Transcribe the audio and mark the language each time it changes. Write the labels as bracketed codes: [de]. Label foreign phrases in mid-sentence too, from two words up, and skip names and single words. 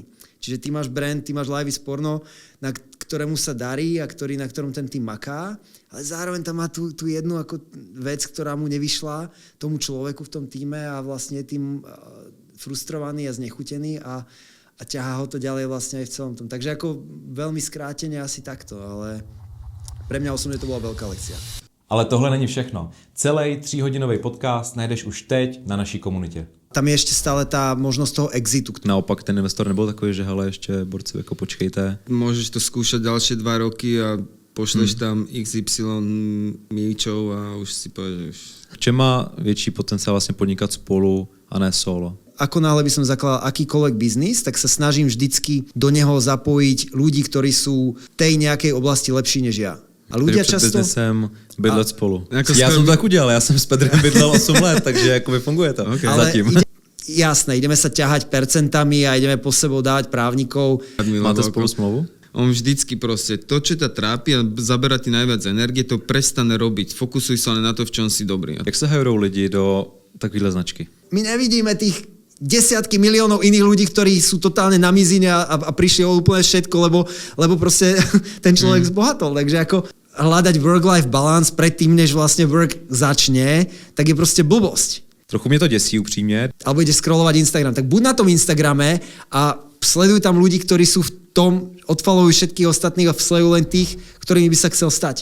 [sk] Čiže ty máš brand, ty máš Life is Porno, na ktorému sa darí a na ktorom ten tým maká, ale zároveň tam má tú jednu ako vec, ktorá mu nevyšla tomu človeku v tom týme a vlastne je tým frustrovaný a znechutený a ťahá ho to ďalej vlastne aj v celom tom. Takže ako veľmi skrátene asi takto, ale pre mňa osobne to bola veľká lekcia. [cs] Ale tohle není všechno. Celý 3hodinový podcast najdeš už teď na naší komunitě. [sk] Tam je ešte stále tá možnosť toho exitu. Naopak ten investor nebol takový, že hele, ešte borci, ako počkejte. Môžeš to skúšať ďalšie 2 roky a pošleš tam XY míčov a už si povieš. [cs] V čem má větší potenciál vlastně podnikat spolu a ne solo? [sk] Ako náhle by som zakladal akýkoľvek biznis, tak sa snažím vždycky do neho zapojiť ľudí, ktorí sú v tej nejakej oblasti lepší než ja. A ľudia často... [cs] biznesem bydlet spolu. Já jsem to tak udělal, já jsem s Pedrem bydlel 8 let, takže jakoby funguje to. Okay. Zatím. [sk] Jasné, ideme sa ťahať percentami a ideme po sebou dávať právnikov. [cs] Máte spolu smlouvu? [sk] On vždycky proste, to, čo ťa trápi a zabera ti najviac energie, to prestane robiť. Fokusuj sa len na to, v čom si dobrý. [cs] Jak sa hajrou lidi do takovéhle značky? [sk] My nevidíme tých desiatky miliónov iných ľudí, ktorí sú totálne na mizine a prišli o úplne všetko, lebo proste ten človek zbohatol. Takže ako hľadať [en] work-life balance [sk] predtým, než vlastne work začne, tak je proste blbosť. [cs] Trochu mě to děsí upřímně. [sk] Alebo ideš scrollovať Instagram. Tak buď na tom Instagrame a sleduj tam ľudí, ktorí sú v tom, odfollowuj všetkých ostatných a sleduj len tých, ktorými by sa chcel stať.